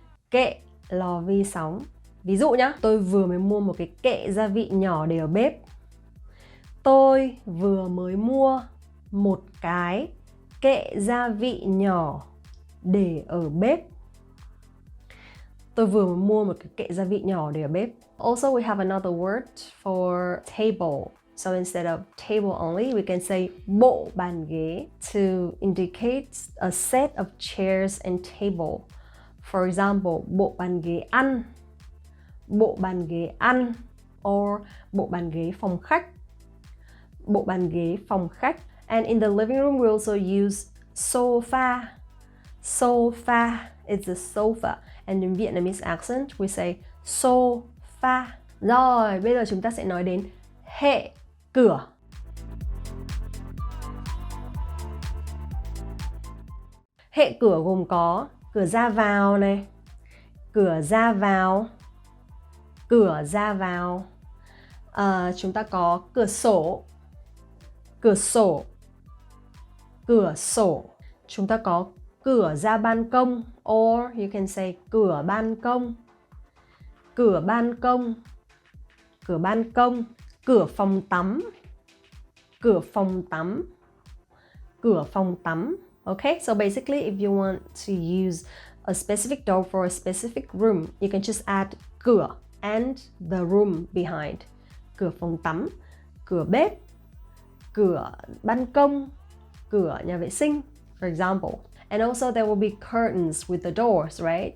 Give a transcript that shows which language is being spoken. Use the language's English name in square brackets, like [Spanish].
[Vietnamese] Kệ lò vi sóng. Ví dụ nhá, tôi vừa mới mua một cái kệ gia vị nhỏ để ở bếp. Tôi vừa mới mua một cái kệ gia vị nhỏ để ở bếp. Tôi vừa mới mua một cái kệ gia vị nhỏ để ở bếp. [English] Also, we have another word for table. So instead of table only, we can say bộ bàn ghế to indicate a set of chairs and table. For example, bộ bàn ghế ăn, [Vietnamese] bộ bàn ghế ăn or bộ bàn ghế phòng khách. Bộ bàn ghế phòng khách. [English] And in the living room we also use sofa. Sofa is the sofa. And in Vietnamese accent we say sofa. [Vietnamese] Rồi, bây giờ chúng ta sẽ nói đến hệ cửa. Hệ cửa gồm có cửa ra vào này, cửa ra vào, cửa ra vào. Chúng ta có cửa sổ, cửa sổ, cửa sổ. Chúng ta có cửa ra ban công, [English] or you can say [Vietnamese] cửa ban công, cửa ban công, cửa ban công. Cửa phòng tắm, cửa phòng tắm, cửa phòng tắm. [English] Okay, so basically if you want to use a specific door for a specific room, you can just add cửa and the room behind. [Vietnamese] Cửa phòng tắm, cửa bếp, cửa ban công, cửa nhà vệ sinh, [English] for example. And also there will be curtains with the doors, right?